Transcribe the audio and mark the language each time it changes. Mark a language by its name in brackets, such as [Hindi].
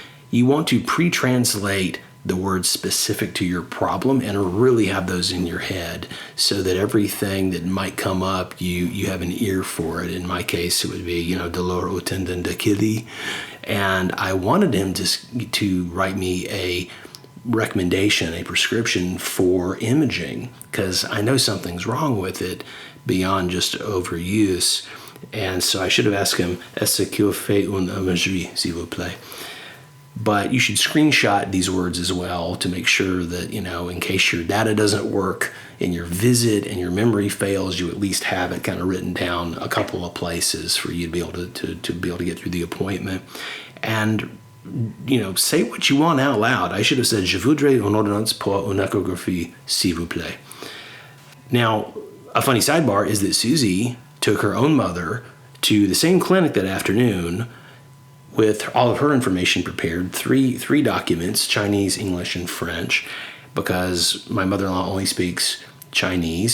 [English] You want to pre-translate the words specific to your problem and really have those in your head, so that everything that might come up, you have an ear for it. In my case, it would be [French] dolor au tendon d'Achilles, [English] and I wanted him to write me a recommendation, a prescription for imaging, because I know something's wrong with it beyond just overuse. And so I should have asked him, [French] est-ce qu'il fait une imagerie, s'il vous plaît? [English] But you should screenshot these words as well to make sure that, in case your data doesn't work in your visit and your memory fails, you at least have it kind of written down a couple of places for you to be able to be able to get through the appointment. And say what you want out loud. I should have said, [French] je voudrais une ordonnance pour une échographie, s'il vous plaît. [English] Now, a funny sidebar is that Susie took her own mother to the same clinic that afternoon with all of her information prepared, three documents, Chinese, English, and French, because my mother-in-law only speaks Chinese.